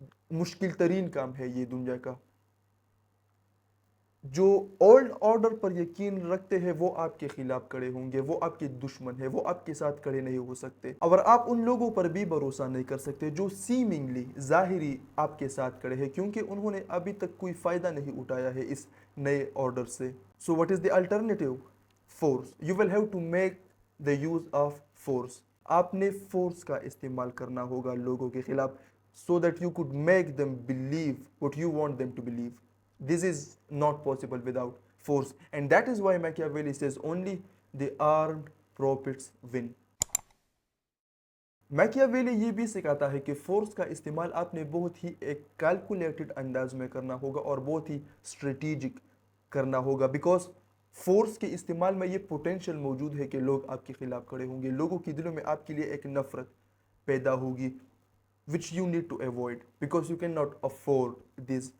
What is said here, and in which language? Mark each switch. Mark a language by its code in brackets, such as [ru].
[ur] مشکل ترین کام ہے یہ دنیا کا۔ جو اولڈ آرڈر پر یقین رکھتے ہیں وہ آپ کے خلاف کھڑے ہوں گے، وہ آپ کے دشمن ہیں، وہ آپ کے ساتھ کھڑے نہیں ہو سکتے، اور آپ ان لوگوں پر بھی بھروسہ نہیں کر سکتے جو سیمنگلی ظاہری آپ کے ساتھ کھڑے ہیں، کیونکہ انہوں نے ابھی تک کوئی فائدہ نہیں اٹھایا ہے اس نئے آرڈر سے۔ [en] So what is the alternative? Force. You will have to make the use of force. [ur] آپ نے فورس کا استعمال کرنا ہوگا لوگوں کے خلاف، [en] so that you could make them believe what you want them to believe. This is not possible without force, and that is why Machiavelli says only the armed prophets win. [ur] میکیاویلی یہ بھی سکھاتا ہے کہ فورس کا استعمال آپ نے بہت ہی ایک کیلکولیٹڈ انداز میں کرنا ہوگا اور بہت ہی اسٹریٹیجک کرنا ہوگا، بیکاز فورس کے استعمال میں یہ پوٹینشیل موجود ہے کہ لوگ آپ کے خلاف کھڑے ہوں گے، لوگوں کے دلوں میں آپ کے لیے ایک نفرت پیدا ہوگی، [en] which you need to avoid because you cannot afford this.